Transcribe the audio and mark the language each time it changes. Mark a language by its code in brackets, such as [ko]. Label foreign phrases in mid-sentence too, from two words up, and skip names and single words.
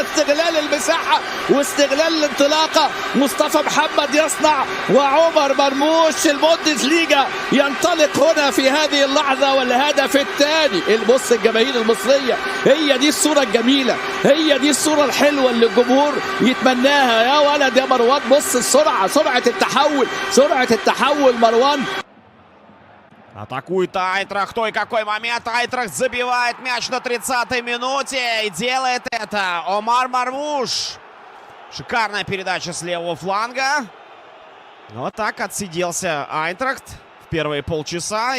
[ar] استغلال المساحه واستغلال الانطلاقه، مصطفى محمد يصنع وعمر مرموش البوندسليجا ينطلق هنا في هذه اللحظه والهدف الثاني. بص الجماهير المصريه، هي دي الصوره الجميله، هي دي الصوره الحلوه اللي الجمهور يتمناها. يا ولد يا مروان، بص السرعه، سرعه التحول مروان. [ru] Атакует Айнтрахт. Ой, какой момент. Айнтрахт забивает мяч на 30-й минуте. И делает это Омар Мармуш. Шикарная передача с левого фланга. Вот так отсиделся Айнтрахт в первые полчаса.